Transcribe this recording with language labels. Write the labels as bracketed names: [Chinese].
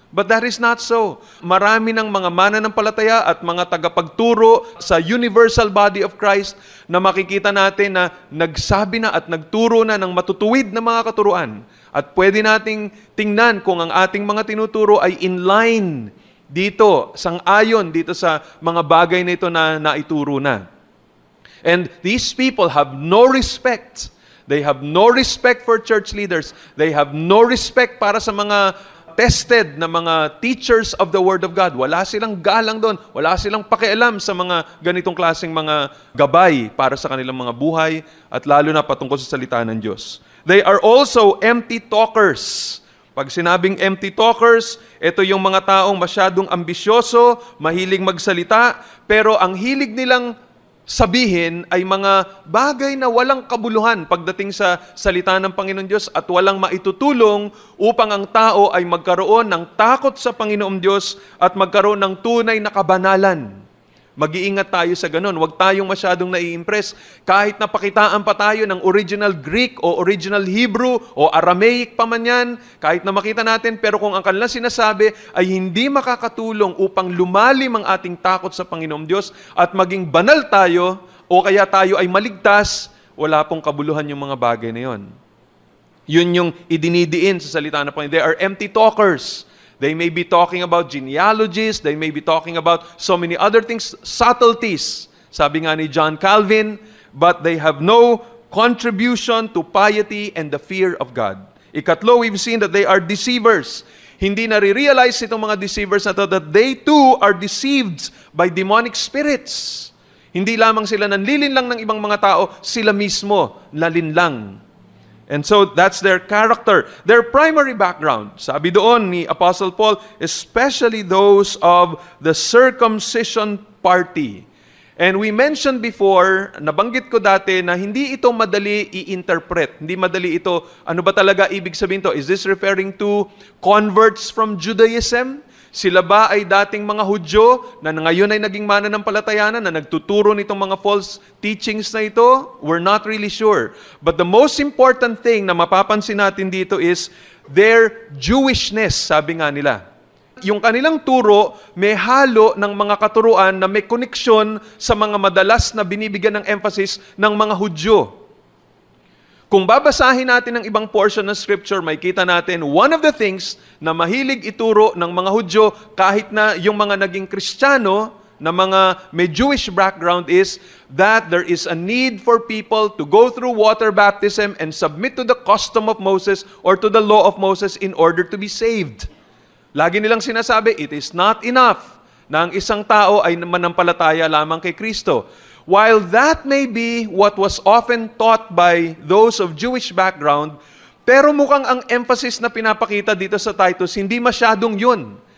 [English] But that is not so. [Filipino] Marami ng mga mananampalataya at mga tagapagturo sa universal body of Christ na makikita natin na nagsabi na at nagturo na ng matutuwid na mga katuruan. At pwede nating tingnan kung ang ating mga tinuturo ay in line dito, sang-ayon dito sa mga bagay na ito na naituro na. [English] And these people have no respect. They have no respect for church leaders. They have no respect [Filipino] para sa mga [English] tested na mga teachers of the Word of God. [Filipino] Wala silang galang doon. Wala silang pakialam sa mga ganitong klaseng mga gabay para sa kanilang mga buhay at lalo na patungkol sa salita ng Diyos. [English] They are also empty talkers. [Filipino] Pag sinabing empty talkers, ito yung mga taong masyadong ambisyoso, mahilig magsalita, pero ang hilig nilang sabihin ay mga bagay na walang kabuluhan pagdating sa salita ng Panginoon Diyos at walang maitutulong upang ang tao ay magkaroon ng takot sa Panginoong Diyos at magkaroon ng tunay na kabanalan. Mag-iingat tayo sa ganun. Huwag tayong masyadong nai-impress. Kahit napakitaan pa tayo ng original Greek o original Hebrew o Aramaic pa man yan, kahit na makita natin, pero kung ang kanilang sinasabi ay hindi makakatulong upang lumalim ang ating takot sa Panginoong Diyos at maging banal tayo o kaya tayo ay maligtas, wala pong kabuluhan yung mga bagay na yon. Yun yung idinidiin sa salita ng Panginoon. [English] They are empty talkers. They may be talking about genealogies, they may be talking about so many other things, subtleties, [Filipino] sabi nga ni John Calvin, [English] but they have no contribution to piety and the fear of God. Ikatlo, we've seen that they are deceivers. [Filipino] Hindi nare-realize itong mga deceivers na to [English] that they too are deceived by demonic spirits. [Filipino] Hindi lamang sila nanlilinlang ng ibang mga tao, sila mismo nalinlang. [English] And so that's their character, their primary background. [Filipino] Sabi doon ni Apostle Paul, [English] especially those of the circumcision party. And we mentioned before, [Filipino] nabanggit ko dati na hindi ito madali i-interpret. Hindi madali ito, ano ba talaga ibig sabihin to? [English] Is this referring to converts from Judaism? [Filipino] Sila ba ay dating mga Hudyo na ngayon ay naging mananampalataya na nagtuturo nitong mga false teachings na ito? [English] We're not really sure. But the most important thing [Filipino] na mapapansin natin dito [English] is their Jewishness, [Filipino] sabi nga nila. Yung kanilang turo may halo ng mga katuruan na may koneksyon sa mga madalas na binibigyan ng emphasis ng mga Hudyo. Kung babasahin natin ang ibang portion ng Scripture, may kita natin, [English] one of the things [Filipino] na mahilig ituro ng mga Hudyo, kahit na yung mga naging Kristiyano, na mga may Jewish background, [English] is that there is a need for people to go through water baptism and submit to the custom of Moses or to the law of Moses in order to be saved. [Filipino] Lagi nilang sinasabi, [English] it is not enough [Filipino] na ang isang tao ay manampalataya lamang kay Kristo. [English] While that may be what was often taught by those of Jewish background, [Filipino] pero mukhang ang emphasis na pinapakita dito sa Titus, hindi masyadong yun.